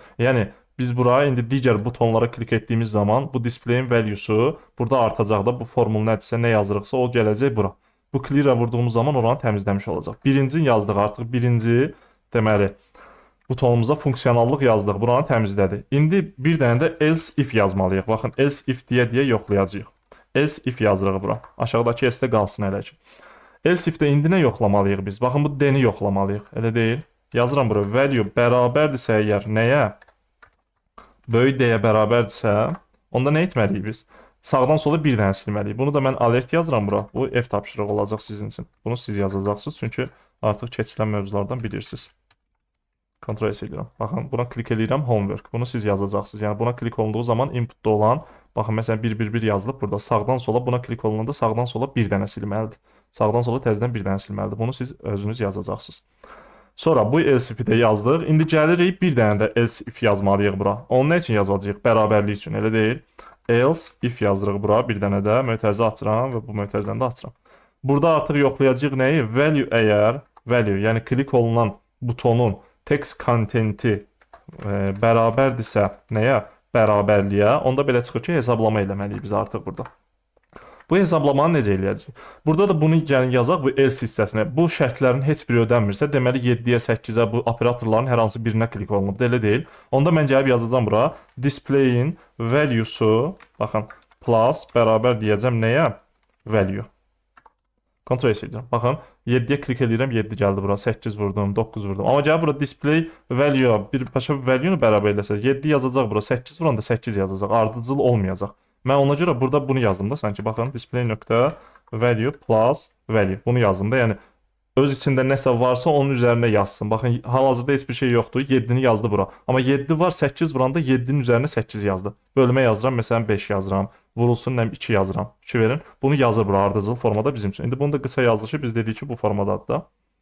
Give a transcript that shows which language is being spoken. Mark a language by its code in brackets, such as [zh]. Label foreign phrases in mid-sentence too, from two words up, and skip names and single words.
[az] Yəni, biz buraya indi digər butonlara klik etdiyimiz zaman bu displayin valuesu burada artacaq da bu formul nədirsə, nə yazırıqsa o gələcək bura. Bu clear-a vurduğumuz zaman oranı təmizləmiş olacaq. Birincini yazdıq artıq. Birinci, deməli, butonumuza funksionallıq yazdıq. Buranı təmizlədi. İndi bir dənə də [en] else if [az] yazmalıyıq. Baxın, [en] else if [az] deyə yoxlayacağıq. [en] Else if [az] yazırıq bura. Aşağıdakı else də qalsın elə ki. [en] Else if-də [az] indi nə yoxlamalıyıq biz? Baxın, bu D-ni yoxlamalıyıq. Elə deyil. Yazıram bura. Value bərabərdirsə əgər nəyə? Böyük D-yə bərabərdirsə, onda nə etməliyik biz? Sağdan sola bir dənə silməliyik. Bunu da mən alert yazıram bura. Bu F tapşırığı olacaq sizin üçün. Bunu siz yazacaqsınız. Çünki artıq keçilən mövzulardan bilirsiniz. Ctrl S edirəm. Baxın, buna klik edirəm homework. Bunu siz yazacaqsınız. Yəni buna klik olunduğu zaman inputda olan, baxın məsələn 111 yazılıb burada. Sağdan sola buna klik olunanda sağdan sola bir dənə silməlidir. Sağdan sola təzədən bir dənə silməlidir. Bunu siz özünüz yazacaqsınız. Sonra bu [en] else if-i [az] də yazdıq. İndi gəlirik bir dənə də [en] else if [az] yazmalıyıq bura. Onu nə üçün yazacağıq? Bərabərlik üçün, elə deyil. [en] Else if [az] yazırıq bura, bir dənə də mötərizə açıram və bu mötərizəni də açıram. Burada artıq yoxlayacağıq nəyi? Value əgər, value, yəni klik olunan butonun [en] text contenti [az] bərabərdirsə nəyə? Bərabərliyə, onda belə çıxır ki, hesablama eləməliyik biz artıq burada. Bu hesablamanı necə eləyəcəyik? Burada da bunu gəlin yazaq bu else hissəsinə. Bu şərtlərin heç biri ödənmirsə, deməli 7-yə, 8-ə bu operatorların hər hansı birinə klik olunub. Elə deyil. Onda mən gəlib yazacağam bura. [en] Display-in value-su, [az] baxın, plus bərabər deyəcəm nəyə? Value. Ctrl S edirəm. Baxın, 7-yə klik edirəm, 7 gəldi bura. 8 vurdum, 9 vurdum. Amma gəlib bura [en] display value-a [az] başqa bir value-nu bərabər eləsəz, 7 yazacaq bura, 8 vuranda 8 yazacaq. Ardıcıl olmayacaq. Mən ona görə burada bunu yazdım da, sanki baxın, [en] display.value plus value. [az] Bunu yazdım da, yəni öz içində nəsə varsa onun üzərinə yazsın. Baxın, hal-hazırda heç bir şey yoxdur. 7-ni yazdı bura. Amma 7 var, 8 vuranda 7-nin üzərinə 8 yazdı. Bölmə yazıram, məsələn 5 yazıram. Vurulsun, nəm 2 yazıram. 2 verin. Bunu yazır bura ardıcıl formada bizim üçün. İndi bunu da qısa yazılışı biz dedik ki, bu formadadır da.